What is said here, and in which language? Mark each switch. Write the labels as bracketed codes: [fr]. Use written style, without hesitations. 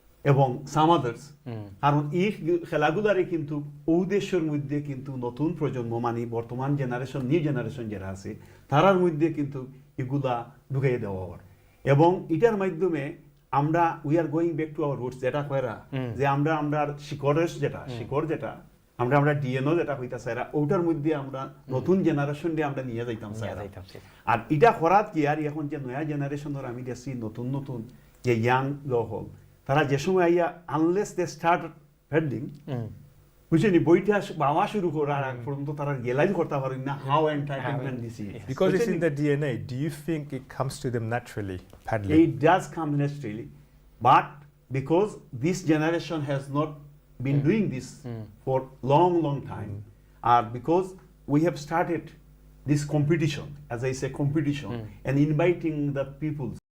[bn] এবং সাম আদার্স কারণ এই খেলাগুলারে কিন্তু উদ্দেশ্যের মধ্যে কিন্তু নতুন প্রজন্ম মানে বর্তমান জেনারেশন নিউ জেনারেশন যারা আছে তারার মধ্যে কিন্তু এগুলা ঢুকাই দেওয়া হয় এবং এটার মাধ্যমে আমরা [en] we are going back to our roots [bn] যেটা কয়রা যে আমরা শিকড় যেটা আমরা ডিএনও যেটা হইতাছে ওটার মধ্যে আমরা নতুন জেনারেশন দিয়ে আমরা নিয়ে যাইতাম আর এটা করাত কি আর এখন যে নয়া জেনারেশনের আমি দেখছি নতুন যে ইয়াং হল তারা যে সময় আইয়া [en] unless they start heading [bn] বুঝছেন বইটা বাবা শুরু করার আগ পর্যন্ত তারা রিয়েলাইজ করতে পারেন না [en] How entertainment this is Because it's in their DNA, do you think it comes to them naturally, paddling? It does come naturally, but because this generation has not been doing this for long time, because we have started this competition, as I say, competition, and inviting the people,